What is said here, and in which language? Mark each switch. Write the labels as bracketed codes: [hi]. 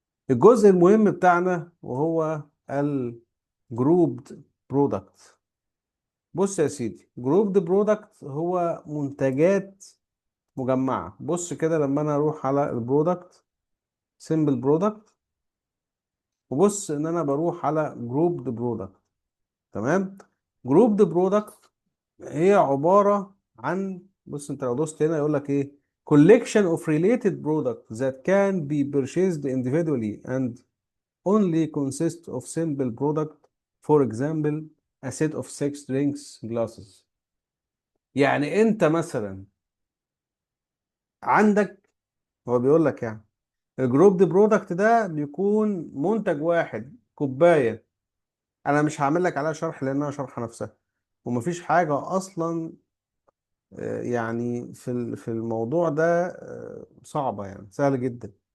[ar] الجزء المهم بتاعنا وهو الجروبد برودكت. بص يا سيدي، جروبد برودكت هو منتجات مجمعة. بص كده لما انا اروح على البرودكت، سيمبل برودكت، وبص ان انا بروح على جروبد برودكت. تمام. جروبد برودكت هي عبارة عن، بص انت لو دوست هنا يقول لك ايه: [en] collection of related products that can be purchased individually and only consist of simple product. For example, a set of six drinks glasses. [ar] يعني انت مثلا عندك، هو بيقول لك يعني الجروب دي برودكت ده بيكون منتج واحد، كوباية. انا مش هعمل لك عليها شرح لانها شرح نفسها، ومفيش حاجة اصلا يعني في الموضوع ده صعبة، يعني سهل جدا.